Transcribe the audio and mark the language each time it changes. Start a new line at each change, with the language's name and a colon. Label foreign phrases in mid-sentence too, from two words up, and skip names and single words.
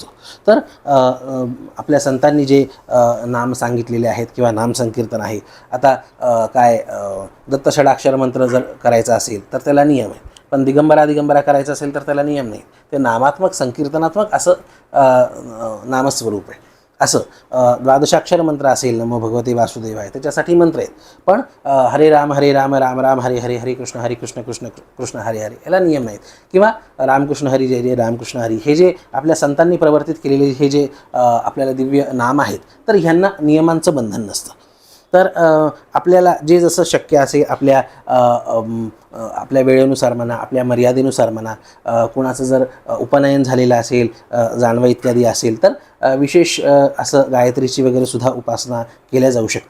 Marathi: तर आपल्या संतांनी जे नाम सांगितलेले आहेत किंवा नाम संकीर्तन आहे, आता दत्त षडाक्षर मंत्र जर करायचा असेल तर त्याला नियम आहे, पण दिगंबरा करायचं असेल तर त्याला नियम नाही. ते नामात्मक संकीर्तनात्मक असं नामस्वरूप आहे. असं द्वादशाक्षर मंत्र असेल,
Sanskrit: नमो भगवते वासुदेवाय,
Marathi: त्याच्यासाठी मंत्र आहेत. पण
Sanskrit: हरे राम राम राम हरे हरे, हरे कृष्ण कृष्ण कृष्ण हरे हरे
Marathi: याला नियम नाहीत. किंवा रामकृष्ण हरी जय जय रामकृष्ण हरी हे जे आपल्या संतांनी प्रवर्तित केलेले हे जे आपल्याला दिव्य नाम आहेत, तर ह्यांना नियमांचं बंधन नसतं. तर आपल्याला जे जसं शक्य असेल आपल्या वेळेनुसार म्हणा, आपल्या मर्यादेनुसार म्हणा, कुणाचं जर उपनयन झालेलं असेल, जानवं इत्यादी असेल तर विशेष असं गायत्रीची वगैरे सुद्धा उपासना केल्या जाऊ शकते.